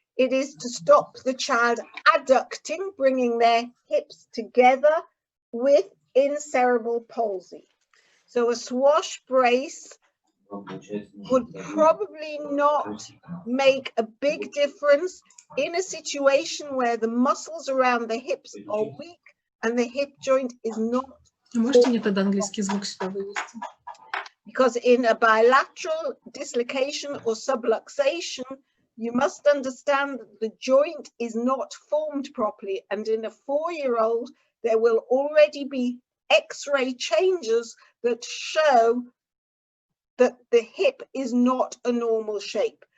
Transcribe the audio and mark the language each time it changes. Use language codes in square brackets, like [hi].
[en] It is to stop the child adducting, bringing their hips together within cerebral palsy. So a swash brace would probably not make a big difference in a situation where the muscles around the hips are weak and the hip joint is not. [ru] Можете мне тогда английский звук сюда вывести? [en] Because in a bilateral dislocation or subluxation, you must understand that the joint is not formed properly, and in a 4-year-old, there will already be X-ray changes that show that the hip is not a normal shape.